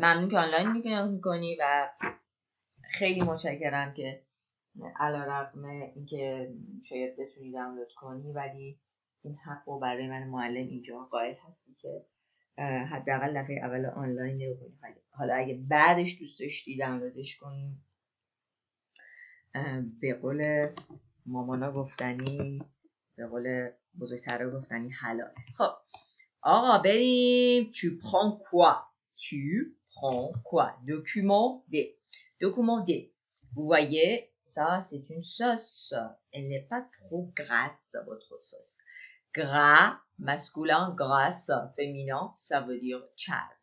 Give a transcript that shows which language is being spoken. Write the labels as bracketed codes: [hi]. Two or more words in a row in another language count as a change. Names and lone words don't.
[fa] ممنون که آنلاین میکنی و خیلی متشکرم که علیرغم اینکه شاید بتونی دانلود کنی ولی این حق رو برای من معلم اینجا قائل هستی که حداقل دفعه اول آنلاین نکنی. حالا اگه بعدش دوست داشتی دانلودش کنی، به قول مامانا گفتنی، به قول بزرگترها گفتنی حلاله. خب آقا بریم. [fr] Tu prends quoi? Tu prends quoi? Document D. Document D. Vous voyez, ça c'est une sauce. Elle n'est pas trop grasse, votre sauce. Gras, masculin, grasse, féminin, ça veut dire charme.